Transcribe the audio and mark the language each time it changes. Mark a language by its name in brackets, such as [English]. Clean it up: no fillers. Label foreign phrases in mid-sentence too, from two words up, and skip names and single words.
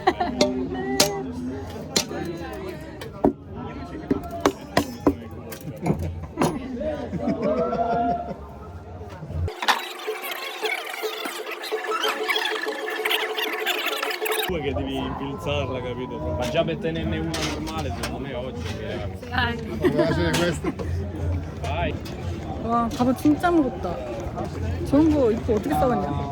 [Italian] Che devi infilzarla, capito? Ma già per tenerne una normale, secondo me oggi che vai. [Korean] 와, 갑옷 진짜 무겁다. 저런 거 입고 어떻게 싸웠냐?